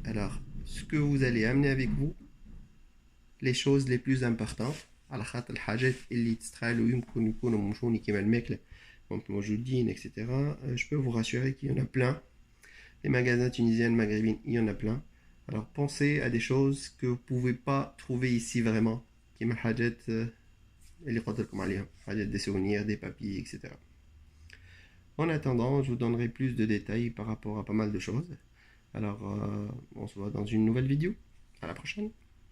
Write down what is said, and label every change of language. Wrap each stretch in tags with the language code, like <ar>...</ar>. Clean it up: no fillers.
<fr>Alors, ce que vous allez amener avec vous, les choses les plus importantes,</fr> <ar>على خاطر الحاجات اللي تستحالوا يمكن يكونوا مشوني كيما الماكلة ممكن موجودين,</ar> <fr>etc. Je peux vous rassurer qu'il y en a plein. Les magasins tunisiens, maghrébins, il y en a plein. Alors pensez à des choses que vous ne pouvez pas trouver ici vraiment.</fr> <ar>كيما الحاجات اللي قلت لكم عليهم, حاجات</ar> <fr>des souvenirs, des papiers,</fr> <ar>etc.</ar> <fr>En attendant, je vous donnerai plus de détails par rapport à pas mal de choses. Alors, on se voit dans une nouvelle vidéo. À la prochaine.</fr>